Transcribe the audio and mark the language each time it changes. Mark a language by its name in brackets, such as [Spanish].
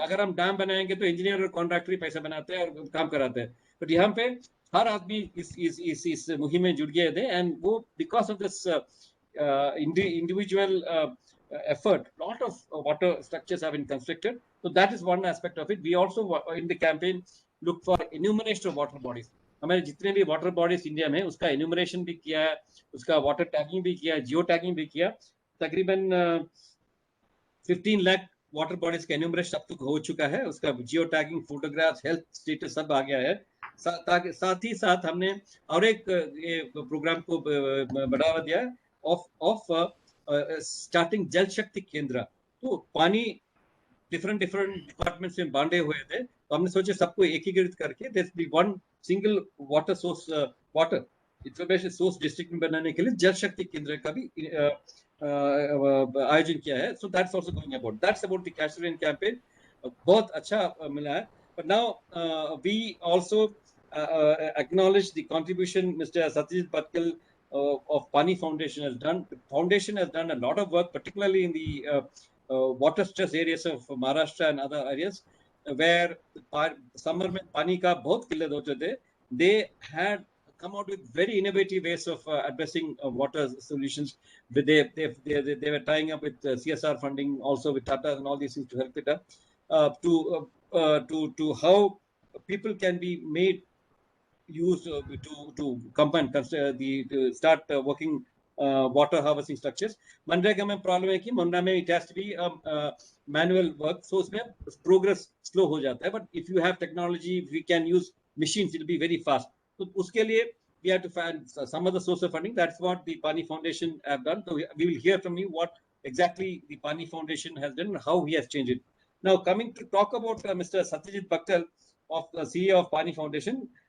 [Hindi] अगर हम डैम बनाएंगे तो इंजीनियर और कॉन्ट्रैक्टर ही पैसा बनाते हैं और काम कराते हैं, बट यहाँ पे हर आदमी इस मुहिम में जुड़ गए थे एंड वो [English] Because of this individual effort, lot of water structures have been constructed. So that is one aspect of it. We also in the campaign look for enumeration of water bodies. [Hindi] हमारे जितने भी water bodies India में उसका enumeration भी किया है, उसका water tagging भी किया, जियो टैगिंग भी किया। तकरीबन 15 लाख वाटर बॉडीज का एन्यूमरेशन अब तक हो चुका है, उसका geo tagging, photographs, health status सब आ गया है। साथ ही साथ हमने और एक प्रोग्राम को बढ़ावा दिया [English] of starting [Hindi] जल शक्ति केंद्र। तो पानी डिफरेंट डिपार्टमेंट्स में बांटे हुए थे, तो हमने सोचे सबको एकीकृत करके [English] there be one single water source, water information source [Hindi] district में बनाने के लिए जल शक्ति केंद्र का भी आयोजन किया है। [English] So that's also going about, that's about the Castilian campaign. [Hindi] बहुत अच्छा मिला है। [English] But now we also acknowledge the contribution Mr. Satyajit Patkal of Pani Foundation has done. The foundation has done a lot of work, particularly in the water stress areas of Maharashtra and other areas where summer [Hindi] में पानी का बहुत किल्लत होते थे. [English] They had come out with very innovative ways of addressing water solutions. They were tying up with CSR funding, also with Tata and all these things to help it up to how people can be made use to combine to start working water harvesting structures. [Hindi] MNREGA में problem है कि मनरेगा में [English] it has to be manual work, [Hindi] so उसमें [English] progress slow [Hindi] हो जाता है. [English] But if you have technology, if we can use machines, it will be very fast. [Hindi] तो उसके लिए [English] we have to find some other source of funding. That's what the Pani Foundation have done. So we will hear from you what exactly the Pani Foundation has done and how he has changed it. Now coming to talk about Mr. Satyajit Patkal of CEO of Pani Foundation.